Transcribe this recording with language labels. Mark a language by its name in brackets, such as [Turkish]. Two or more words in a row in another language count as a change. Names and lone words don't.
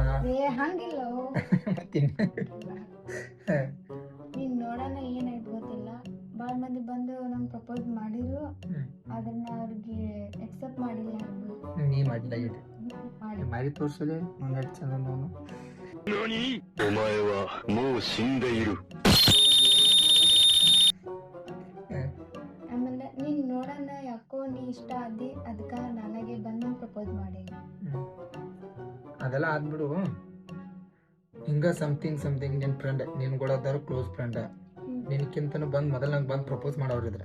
[Kannada] ಹಂಗಿಲ್ಲ. ನೀನು ನೋಡೋಣ ಏನಾಯ್ತು ಗೊತ್ತಿಲ್ಲ. ಭಾಳ ಮಂದಿ ಬಂದು ನಂಗೆ ಪ್ರಪೋಸ್ ಮಾಡಿದ್ರು, ಅದನ್ನ ಅವ್ರಿಗೆ ಎಕ್ಸೆಪ್ಟ್ ಮಾಡಿಲ್ಲ. ನೀ ಮಾಡಿಲ್ಲ ಮಾಡಿ ತೋರಿಸಲಿ ಒಂದು ಚಂದ ನೋನು. [Japanese] お前はもう死んでいる [Kannada] ಆಮೇಲೆ ನೀನು ನೋಡೋಣ ಯಾಕೋ ನೀ ಇಷ್ಟ ಆದಿ, ಅದಕ್ಕೆ ನನಗೆ ಬಂದು ಪ್ರಪೋಸ್ ಮಾಡಿ. ಅದೆಲ್ಲ ಆದ್ಬಿಡು. ಹಿಂಗ ಸಮಥಿಂಗ್ ನಿನ್ನ ಫ್ರೆಂಡ್, ನಿನ್ ಕೂಡ [English] close friend, [Kannada] ನಿನಕ್ಕಿಂತನೂ ಮೊದಲು ನಂಗೆ ಬಂದು ಪ್ರಪೋಸ್ ಮಾಡೋರಿದ್ರೆ.